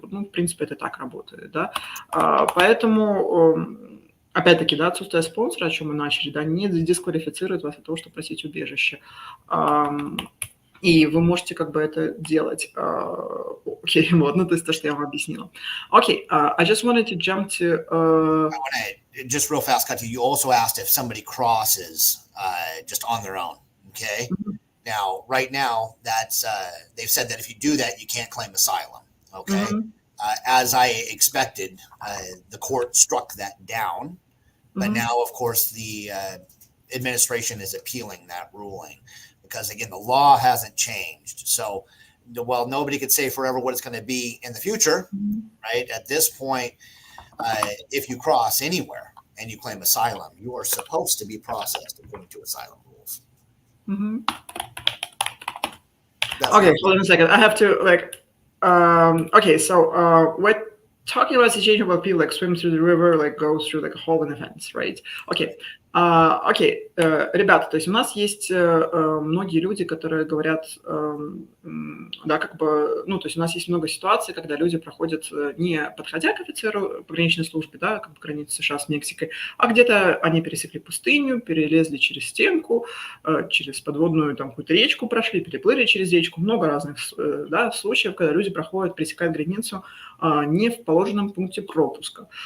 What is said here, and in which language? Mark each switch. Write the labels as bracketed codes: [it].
[ru] В принципе, это так работает, да. Поэтому опять-таки, да, отсутствие спонсора, о чем мы начали, да, не дисквалифицирует вас от того, чтобы просить убежище. И вы можете как бы это делать. Окей, вот, то есть то, что я вам объяснила. [en] Окей, I just wanted to jump to... I want to, just real fast, Katya, you also asked if somebody crosses just on their own, okay? Now, right now, that's they've said that if you do that, you can't claim asylum, okay? As I expected, the court struck that down. But now, of course, the administration is appealing that ruling because, again, the law hasn't changed. So, well, nobody could say forever what it's going to be in the future, right? At this point, if you cross anywhere and you claim asylum, you are supposed to be processed according to asylum rules. Okay, hold on a second. I have to, okay, so what... Talking about situation where people swim through the river, go through a hole in the fence, right? Okay. [ru] Окей, ребята, то есть у нас есть многие люди, которые говорят, да, как бы, то есть у нас есть много ситуаций, когда люди проходят, не подходя к офицеру пограничной службы, да, как бы границы США с Мексикой, а где-то они пересекли пустыню, перелезли через стенку, через подводную там какую-то речку прошли, переплыли через речку, много разных, да, случаев, когда люди проходят, пересекают границу не в положенном пункте пропуска.